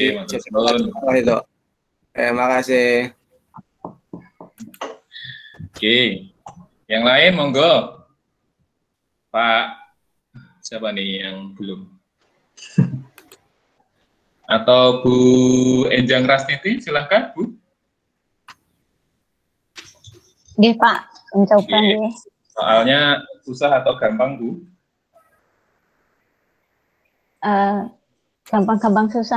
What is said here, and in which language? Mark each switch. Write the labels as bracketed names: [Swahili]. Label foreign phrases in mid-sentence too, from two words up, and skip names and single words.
[Indonesian] itu. Terima kasih. Oke. Yang lain monggo. Pak siapa nih yang belum? Atau Bu Enjang Rastiti, silahkan Bu. Nggih Pak, mencoba nggih. Soalnya susah atau gampang Bu? Gampang-gampang susah.